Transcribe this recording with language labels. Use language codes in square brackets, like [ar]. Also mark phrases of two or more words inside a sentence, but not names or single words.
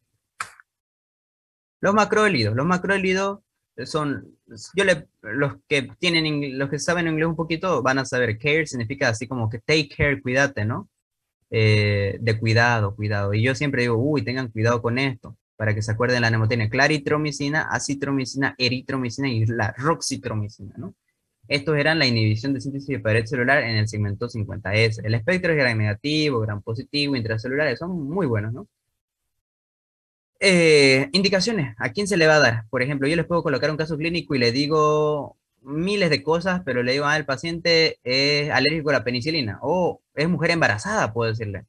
[es] Los macrólidos son, los que saben inglés un poquito van a saber, care significa así como que [en] take care, [es] cuídate, ¿no? De cuidado. Y yo siempre digo, uy, tengan cuidado con esto, para que se acuerden la mnemotecnia, claritromicina, acitromicina, eritromicina y la roxitromicina, ¿no? Estos eran la inhibición de síntesis de pared celular en el segmento 50S. El espectro es gram negativo, gram positivo, intracelulares, son muy buenos, ¿no? Indicaciones, ¿a quién se le va a dar? Por ejemplo, yo les puedo colocar un caso clínico y le digo miles de cosas, pero le digo, el paciente es alérgico a la penicilina, o es mujer embarazada, puedo decirle.